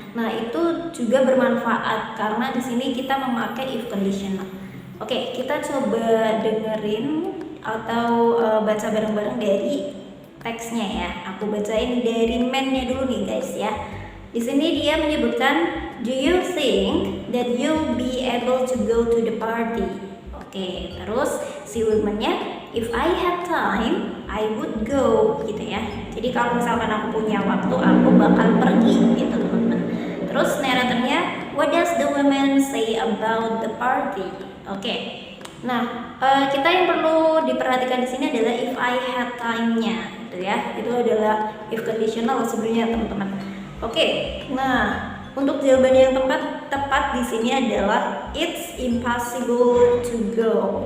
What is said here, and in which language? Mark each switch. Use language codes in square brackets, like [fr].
[id] Nah, itu juga bermanfaat karena di sini kita memakai if conditional. Oke, kita coba dengerin atau baca bareng-bareng dari teksnya ya. Aku bacain dari man-nya dulu nih guys ya. Di sini dia menyebutkan, [en] do you think that you'll be able to go to the party? [id] Oke, terus si woman-nya, [en] if I had time, I would go [id] gitu ya. Jadi kalau misalkan aku punya waktu, aku bakal pergi gitu teman-teman. Terus narratornya, [en] what does the woman say about the party? [id] Oke. Nah, kita yang perlu diperhatikan di sini adalah [en] if I had time- [id] nya, gitu ya. Itu adalah if conditional sebenarnya teman-teman. Oke, nah untuk jawaban yang tepat di sini adalah [en] it's impossible to go.